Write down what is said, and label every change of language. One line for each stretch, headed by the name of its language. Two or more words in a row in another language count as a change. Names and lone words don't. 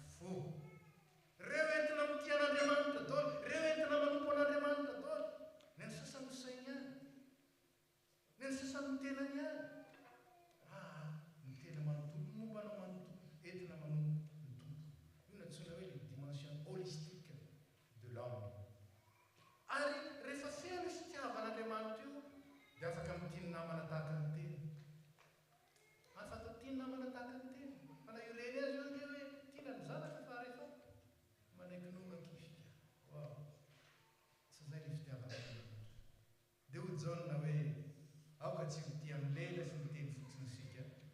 Malagasy: reo entina mitian'andriamanitra daholo, reo entina manompo an'andriamanitra daholo. Ny any sasany misainy any, ny any sasany mitenany any. Ny tena manontolo mombanao manontolo entina manompo ny tompo. Io no antsoina hoe
French: le dimension holistique de l'homme.
Malagasy: Ary rehefa feno fitiavan'andriamanitra io dia afaka mitiny namana tahaka ny tena. Afaka mitiny namana tahaka ny tena. Fa na io reny azy io nge hoe tina ny zanaka fa rehefa manaiky nomakifika. Wow! Tsy zay le fitiavan'andriamanitra. Dia ho jaona hoe aoka tsy ho tia milela sy miteny fotsiny sika.